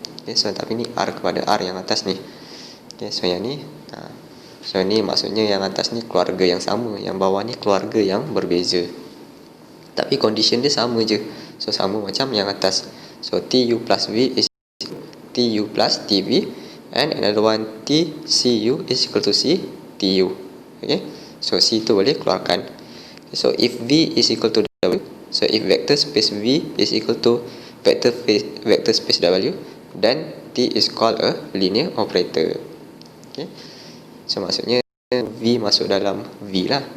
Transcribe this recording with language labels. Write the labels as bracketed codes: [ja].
[ms] Okay, so tapi ni R kepada R yang atas ni. Okay, so yang ni, so ni maksudnya yang atas ni keluarga yang sama, yang bawah ni keluarga yang berbeza, tapi condition dia sama je. So sama macam yang atas. [en] So Tu plus V is Tu plus Tv, and another one Tcu is equal to Ctu. [ms] Okay, so C tu boleh keluarkan. [en] Okay, so if V is equal to W, so if vector space V is equal to vector space W, then T is called a linear operator. [ms] Okay, so maksudnya V masuk dalam V lah.